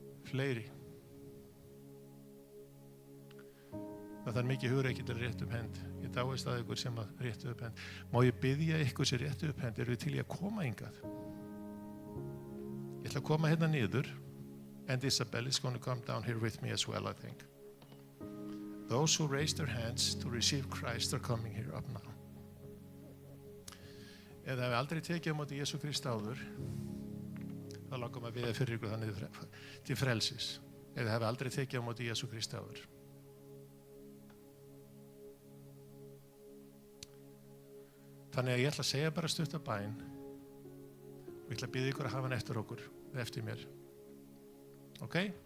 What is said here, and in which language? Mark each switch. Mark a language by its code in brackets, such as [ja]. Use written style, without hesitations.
[is] Fleiri. Það er mikið hugreiki til að rétta upp hend. Ég dáist að ykkur sem að rétta upp hend. Má ég biðja ykkur sem rétta upp hend, eru til í að koma hingað? Ég ætla að koma hérna niður. [en] And Isabel is going to come down here with me as well, I think. Those who raise their hands to receive Christ are coming here up now. [is] Ef það hefur aldrei tekið á móti Jesú Krist áður, þá langar maður biðja fyrir ykkur þannig til frelsis. Ef það hefur aldrei tekið á móti Jesú Krist áður. Þannig að ég ætla að segja bara stutt af bæn og ég ætla að biðja ykkur að hafa hann eftir okkur, eftir mér. Ok?